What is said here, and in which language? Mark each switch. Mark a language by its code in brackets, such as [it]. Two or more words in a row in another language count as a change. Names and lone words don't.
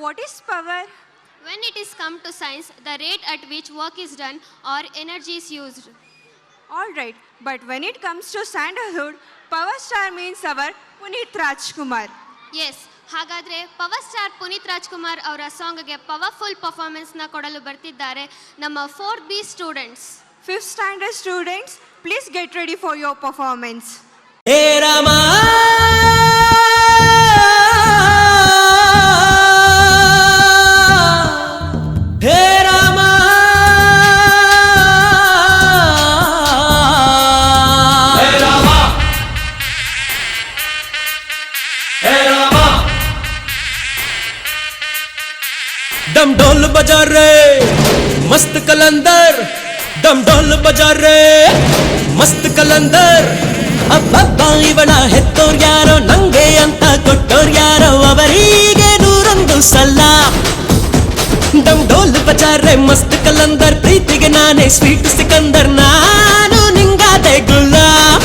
[en] what is power? When it is come to science, the rate at which work is done or energy is used. All right, but when it comes to sandalwood, power star means our Puneet Rajkumar. Yes, [kn] ಹಾಗಾದರೆ ಪವರ್ ಸ್ಟಾರ್ ಪುನೀತ್ ರಾಜ್ಕುಮಾರ್ ಅವರ ಸಾಂಗ್ಗೆ [en] powerful performance [kn] ಕೊಡಲು ಬರ್ತಿದ್ದಾರೆ ನಮ್ಮ 4B ಸ್ಟೂಡೆಂಟ್ಸ್. [en] 5th standard students, please get ready for your performance. [hi] हे रामा, हे रामा, हे रामा, हे रामा. दम ढोल बजा रे मस्त कलंदर, दम ढोल बजा रे मस्त कलंदर. [kn] ಅಬ್ಬಬ್ಬ ಇವನ ಹೆತ್ತೋರ್ ಯಾರೋ ನಂಗೆ ಅಂತ ಕೊಟ್ಟೋರ್ ಯಾರೋ ಅವರಿಗೆ 101 ಸಲ. [hi] दम ढोल बजा रे मस्त कलंदर, [kn] ಪ್ರೀತಿಗೆ ನಾನೇ ಸ್ವೀಟ್ ಸಿಕಂದರ್, ನಾನು ನಿಂಗಾದೆ ಗುಲಾಬ್.